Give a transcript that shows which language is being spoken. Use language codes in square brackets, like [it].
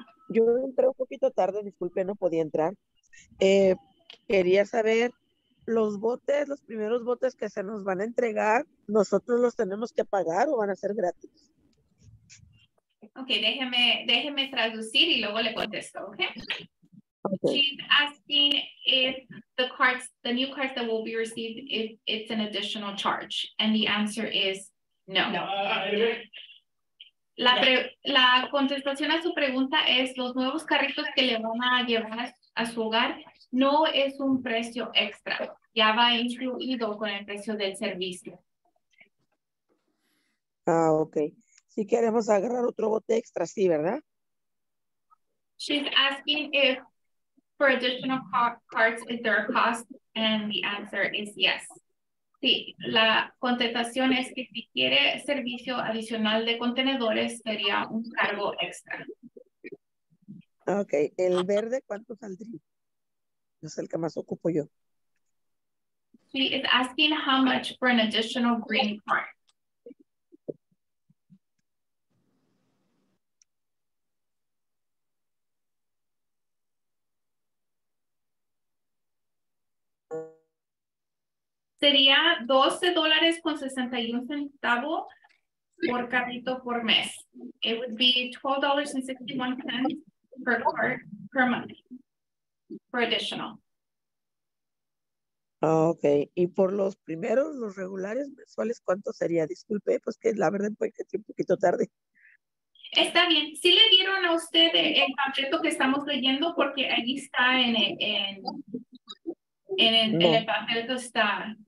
[es] Yo entré un poquito tarde, disculpen, no podía entrar. Quería saber los botes, los primeros botes que se nos van a entregar, ¿nosotros los tenemos que pagar o van a ser gratis? Ok, déjeme traducir y luego le contesto, okay? [en] Okay. She's asking if the new cards that will be received, if it's an additional charge. And the answer is no. [es] La contestación a su pregunta es, los nuevos carritos que le van a llevar a su hogar no es un precio extra. Ya va incluido con el precio del servicio. Ah, ok. Si queremos agarrar otro bote extra, sí, ¿verdad? [en] She's asking if for additional cards, is there a cost? And the answer is yes. [es] Sí, la contestación es que si quiere servicio adicional de contenedores, sería un cargo extra. Ok. ¿El verde cuánto saldría? Es el que más ocupo yo. [en] She is asking how much for an additional green card. [es] Sería $12.61 por carrito por mes. [en] It would be $12.61 per card per month for additional. [es] Ah, ok. Y por los primeros, los regulares mensuales, ¿cuánto sería? Disculpe, pues que la verdad fue que estoy un poquito tarde. Está bien. ¿Sí le dieron a usted el panfleto que estamos leyendo? Porque ahí está en el panfleto está.